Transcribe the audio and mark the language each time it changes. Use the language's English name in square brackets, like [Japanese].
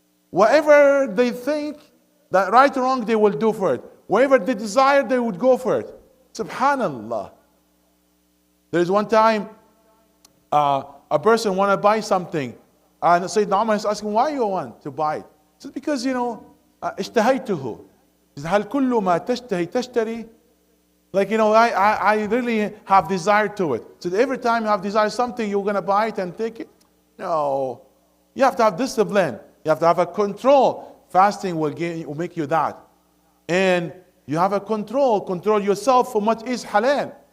[English] Whatever they think that right or wrong, they will do for it. Whatever they desire, they would go for it. Subhanallah. There is one time a person want to buy something, and Sayyidina Umar is asking, why you want to buy it? He said, because [Arabic] اشتهيته. [English] He said, [Arabic] هل كل ما تشتهي تشتري? [English] Like, I really have desire to it. So every time you have desire something, you're going to buy it and take it? No. You have to have discipline. You have to have a control. Fasting will make you that. And you have a control yourself from what is halal.